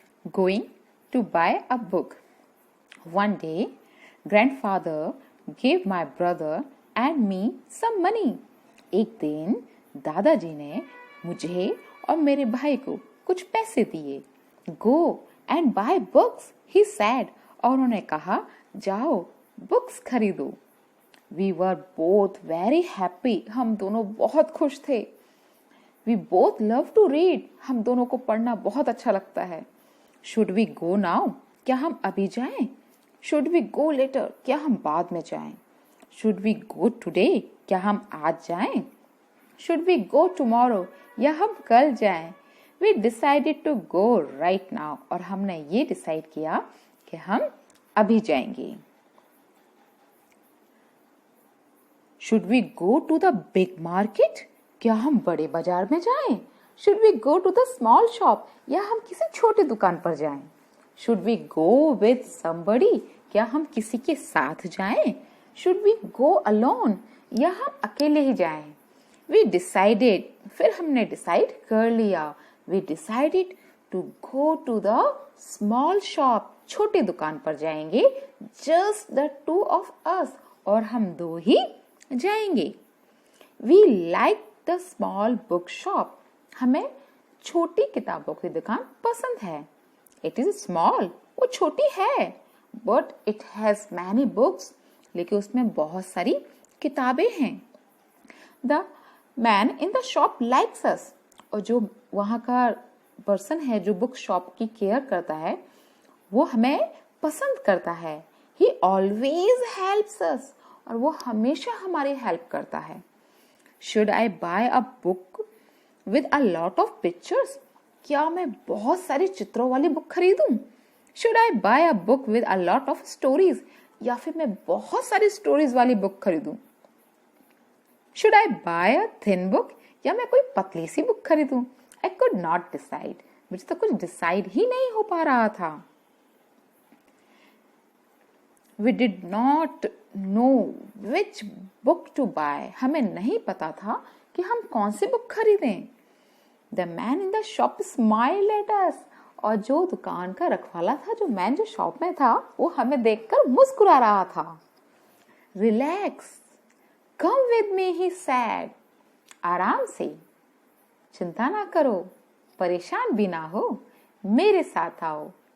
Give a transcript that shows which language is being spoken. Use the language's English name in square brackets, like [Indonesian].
[English] Going to buy a book. One day, grandfather gave my brother and me some money. [Hindi] एक दिन दादाजी ने मुझे और मेरे भाई को कुछ पैसे दिए. [English] Go and buy books, he said. [Hindi] और उन्होंने कहा, जाओ बुक्स खरीदो. [English] We were both very happy. हम दोनों बहुत खुश थे. We both love to read. [Hindi] हम दोनों को पढ़ना बहुत अच्छा लगता है. [English] Should we go now? क्या हम अभी जाएं? Should we go later? [Hindi] क्या हम बाद में जाएं? Should we go today? क्या हम आज जाएं? [English] Should we go tomorrow? या हम कल जाएं? We decided to go right now. [Hindi] और हमने ये डिसाइड किया कि हम अभी जाएंगे. [English] Should we go to the big market? [Hindi] क्या हम बड़े बाजार में जाएं? [English] Should we go to the small shop? [Hindi] या हम किसी छोटी दुकान पर जाएं? [English] Should we go with somebody? [Hindi] क्या हम किसी के साथ जाएं? Should we go alone? या हम अकेले ही जाएं? We decided, फिर हमने decide कर लिया. [English] We decided to go to the small shop. छोटी दुकान पर जाएंगे. Just the two of us. [Hindi] और हम दो ही जाएंगे. [English] We like the small book shop. [Hindi] हमें छोटी किताबों की दुकान पसंद है. [English] It is small. वो छोटी है. But it has many books. [Hindi] लेकिन उसमें बहुत सारी किताबें हैं. [English] The man in the shop likes us. [Hindi] और जो वहाँ का पर्सन है जो बुक शॉप की केयर करता है वो हमें पसंद करता है. [English] He always helps us. [Hindi] और वो हमेशा हमारी हेल्प करता है. [English] Should I buy a book with a lot of pictures? [Hindi] क्या मैं बहुत सारी चित्रों वाली बुक खरीदूं? [English] Should I buy a book with a lot of stories? [Hindi] या फिर मैं बहुत सारी स्टोरीज वाली बुक खरीदूं? [English] Should I buy a thin book? [Hindi] या मैं कोई पतली सी बुक खरीदूं? [English] I could not decide. [Hindi] मुझे तो कुछ डिसाइड ही नहीं हो पा रहा था. [English] We did not know which book to buy. [Hindi] हमें नहीं पता था कि हम कौन सी बुक खरीदें. [English] The man in the shop smiled at us. [Hindi] और जो दुकान का रखवाला था, जो मैन जो शॉप में था, वो हमें देखकर मुस्कुरा रहा था. [English] Relax. Come with me, he said. [Hindi] आराम से, चिंता ना करो, परेशान भी ना हो, मेरे साथ आओ.